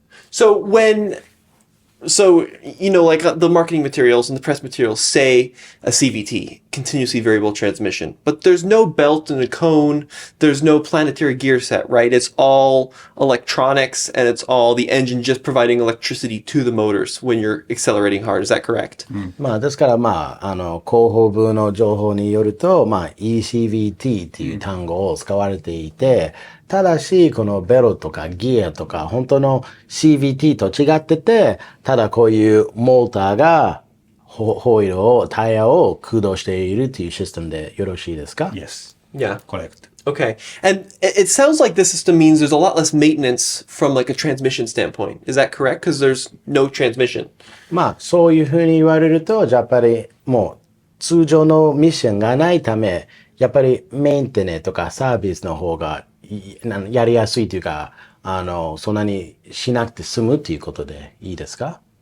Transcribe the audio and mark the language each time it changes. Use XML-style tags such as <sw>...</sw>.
<en>So like the marketing materials and the press materials say a CVT, continuously variable transmission, but there's no belt and a cone, there's no planetary gear set, right? It's all electronics and it's all the engine just providing electricity to the motors when you're accelerating hard. Is that correct?</en> <ja>ですから広報部の情報によると、ECVT っていう単語を使われていて、ただし、このベロとかギアとか、本当の CVT と違ってて、ただこういうモーターがホイールを、タイヤを駆動しているというシステムでよろしいですか？</ja> <en>Yes. Yeah. Correct. Okay. And it sounds like this system means there's a lot less maintenance from like a transmission standpoint. Is that correct? Because there's no transmission.</en> <ja>そういうふうに言われると、やっぱりもう通常のミッションがないため、やっぱりメンテネとかサービスの方がやりやすいというか、そんなにしなくて済むということでいいですか？</ja>